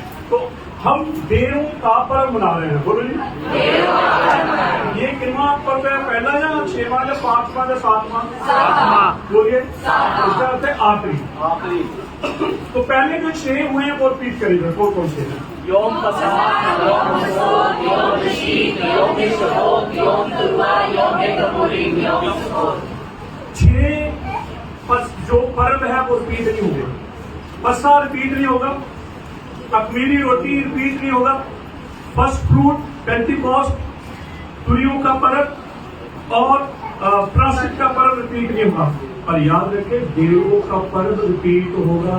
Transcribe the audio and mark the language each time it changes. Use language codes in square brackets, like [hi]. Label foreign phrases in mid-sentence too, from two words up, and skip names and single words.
[hi] तो हम देरों का पर्व मना रहे हैं। बोलो जी। ये कितना पर्व है? पहला या 6वां या 5वां या 7वां? बोलिए। इसका अर्थ है आखिरी। तो पहले जो 6 हुए हैं वो रिपीट करेंगे। कौन से हैं? [he] יום פסח, יום סוכות, יום ראשית, יום שבועות, יום תרועה, יום כיפורים, יום סוכות. [hi] 6 जो पर्व है वो रिपीट नहीं होंगे। पस्सा रिपीट नहीं होगा, अखमीरी रोटी रिपीट नहीं होगा, [en] first fruit, [hi] पेंटिकॉस्ट, तुरियों का पर्व और प्रायश्चित का पर्व रिपीट नहीं होगा, पर याद रखें देवों का पर्व रिपीट होगा।